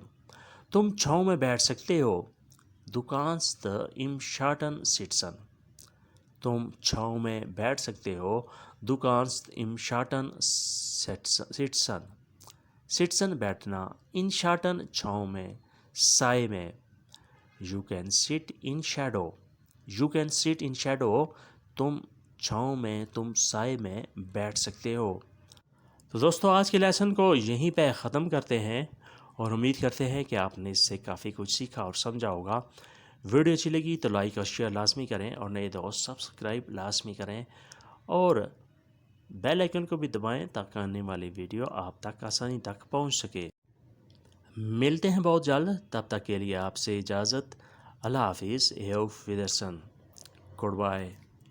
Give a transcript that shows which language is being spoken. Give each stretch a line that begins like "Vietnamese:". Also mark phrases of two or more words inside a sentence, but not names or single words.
Urdu: تم چھاؤں میں بیٹھ سکتے ہو.
German: Du kannst im Schatten sitzen.
Urdu: تم چھاؤں میں بیٹھ سکتے ہو.
German: Du kannst im Schatten sitzen.
Urdu: sitzen بیٹھنا.
German: in Schatten
Urdu: چھاؤں میں سائے میں.
English: You can sit in shadow. You can sit in shadow.
Urdu: تم چھاؤں میں تم سائے میں بیٹھ سکتے ہو. تو دوستو آج کے لیسن کو یہیں پہ ختم کرتے ہیں اور امید کرتے ہیں کہ آپ نے اس سے کافی کچھ سیکھا اور سمجھا ہوگا. ویڈیو اچھی لگی تو لائک اور شیئر لازمی کریں اور نئے دوست سبسکرائب لازمی کریں اور
English: bell icon
Urdu: کو بھی دبائیں تاکہ آنے والی ویڈیو آپ تک آسانی تک پہنچ سکے. ملتے ہیں بہت جلد. تب تک کے لیے آپ سے اجازت. اللہ حافظ.
German: Auf Wiedersehen.
English: Good bye.